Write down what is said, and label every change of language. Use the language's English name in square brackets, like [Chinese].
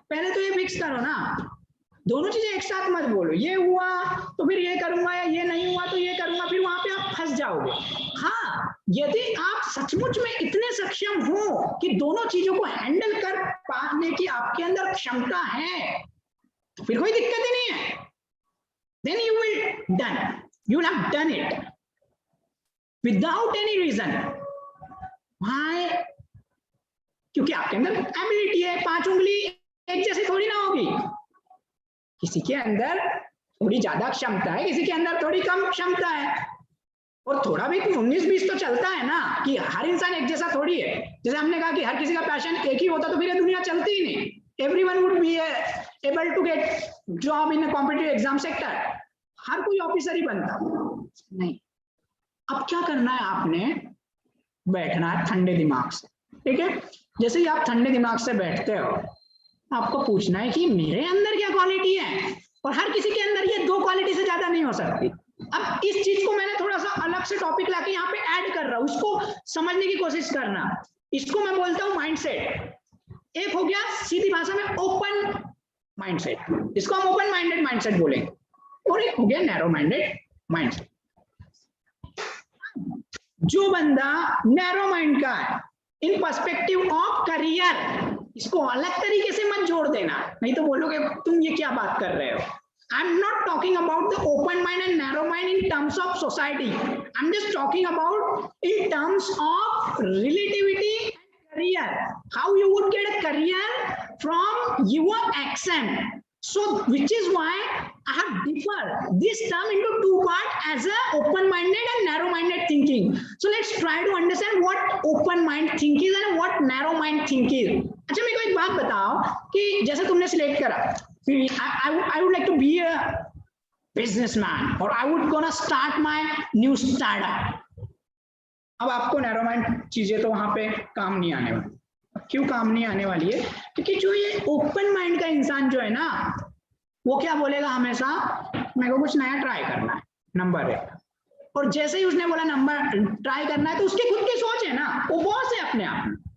[Hindi] पहले तो ये फिक्स करो ना, दोनों चीजें एक साथ मत बोलो, ये हुआ तो फिर ये करूंगा, या ये नहीं हुआ तो ये करूंगा, फिर वहां पे आप फंस जाओगे। हाँ, यदि आप सचमुच में इतने सक्षम हो कि दोनों चीजों को हैंडल कर पाने की आपके अंदर क्षमता है, तो फिर कोई दिक्कत ही नहीं है। [English] Then you will have done it without any reason. Why? [Hindi] क्योंकि आपके अंदर एबिलिटी है। 5 उंगली एक जैसी थोड़ी ना होगी, किसी के अंदर थोड़ी ज्यादा क्षमता है, किसी के अंदर थोड़ी कम क्षमता है, और थोड़ा भी 19-20 तो चलता है ना, कि हर इंसान एक जैसा थोड़ी है। जैसे हमने कहा कि हर किसी का पैशन एक ही होता तो फिर ये दुनिया चलती ही नहीं। [English] Everyone would be able to get job in a competitive exam sector. [Hindi] हर कोई ऑफिसर ही बनता नहीं। अब क्या करना है, आपने बैठना है ठंडे दिमाग से, ठीक है? जैसे ही आप ठंडे दिमाग से बैठते हो, आपको पूछना है कि मेरे अंदर क्या क्वालिटी है, और हर किसी के अंदर ये 2 क्वालिटी से ज्यादा नहीं हो सकती। अब इस चीज को मैंने थोड़ा सा अलग से टॉपिक लाके यहाँ पे ऐड कर रहा हूँ, इसको समझने की कोशिश करना। इसको मैं बोलता हूँ माइंडसेट। एक हो गया सीधी भाषा में ओपन माइंडसेट, इसको हम ओपन माइंडेड माइंडसेट बोलेंगे, और एक हो गया नैरो माइंडेड माइंडसेट। जो बंदा नैरो माइंड का है [English] in perspective of career, [Hindi] इसको अलग तरीके से मत जोड़ देना, नहीं तो बोलोगे तुम ये क्या बात कर रहे हो। [English] I am not talking about the open mind and narrow mind in terms of society, I am just talking about in terms of relativity and career, how you would get a career from your accent. So which is why I have differed this term into two parts as a open-minded and narrow-minded thinking. So let's try to understand what open-mind think is and what narrow-mind think is. [Hindi] अच्छा मेरे को एक बात बताओ कि जैसे तुमने select करा, [English] I would like to be a businessman or I would gonna start my new startup. [Hindi] अब आपको नैरो माइंड चीजें तो वहां पे काम नहीं आने वाली। क्यों काम नहीं आने वाली है? क्योंकि जो ये ओपन माइंड का इंसान जो है ना, वो क्या बोलेगा हमेशा, मेरे को कुछ नया ट्राई करना है, नंबर 1। और जैसे ही उसने बोला नंबर ट्राई करना है तो उसकी खुद की सोच है ना, वो बॉस है अपने आप में।